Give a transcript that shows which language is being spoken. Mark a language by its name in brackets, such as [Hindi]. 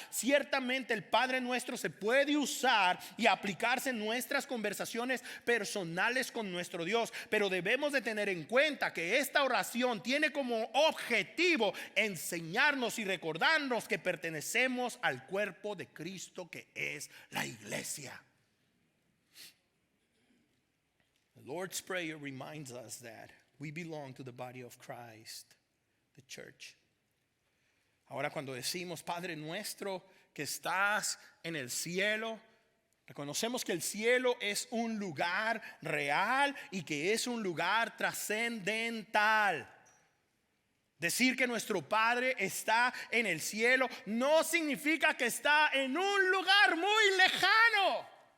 [Spanish] Ciertamente el Padre Nuestro se puede usar y aplicarse en nuestras conversaciones personales con nuestro Dios, pero debemos de tener en cuenta que esta oración tiene como objetivo enseñarnos y recordarnos que pertenecemos al cuerpo de Cristo, que es la iglesia. [English] The Lord's Prayer reminds us that we belong to the body of Christ. the church. [Spanish] Ahora cuando decimos Padre nuestro que estás en el cielo, reconocemos que el cielo es un lugar real y que es un lugar trascendental. Decir que nuestro Padre está en el cielo no significa que está en un lugar muy lejano.